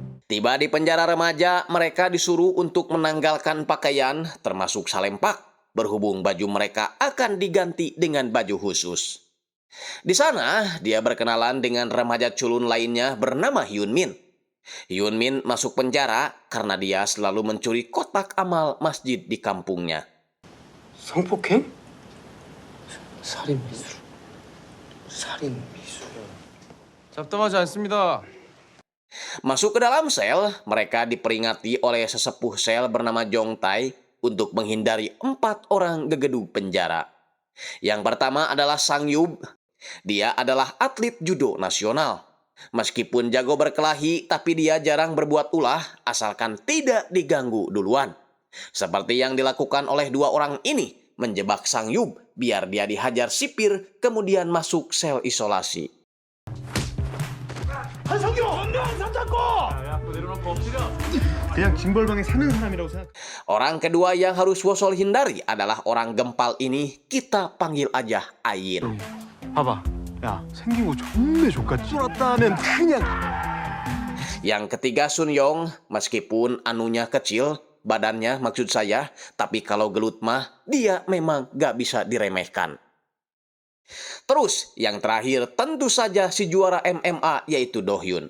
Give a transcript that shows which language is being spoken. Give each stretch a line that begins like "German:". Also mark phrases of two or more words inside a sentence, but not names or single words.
Indonesian: Tiba di penjara remaja, mereka disuruh untuk menanggalkan pakaian, termasuk salempak, berhubung baju mereka akan diganti dengan baju khusus. Di sana, dia berkenalan dengan remaja culun lainnya bernama Hyun Min. Hyun Min masuk penjara karena dia selalu mencuri kotak amal masjid di kampungnya.
Korean: 성폭행? 살인 미수. 살인 미수. 잡담하지 않습니다.
Indonesian: Masuk ke dalam sel, mereka diperingati oleh sesepuh sel bernama Jong Tai untuk menghindari 4 orang gegedug penjara. Yang pertama adalah Sang Yub. Dia adalah atlet judo nasional. Meskipun jago berkelahi, tapi dia jarang berbuat ulah asalkan tidak diganggu duluan. Seperti yang dilakukan oleh 2 orang ini, menjebak Sang Yub biar dia dihajar sipir kemudian masuk sel isolasi.
Korean: 그냥 징벌방에 사는 사람이라고 생각.
Indonesian: Orang kedua yang harus Wosol hindari adalah orang gempal ini, kita panggil aja Ayin.
Korean: 봐봐. 야, 생긴 거 존내 족같지. 쫄았다면 그냥.
Indonesian: Yang ketiga Sun Yong, meskipun anunya kecil, badannya maksud saya, tapi kalau gelut mah, dia memang gak bisa diremehkan. Terus, yang terakhir tentu saja si juara MMA yaitu Do Hyun.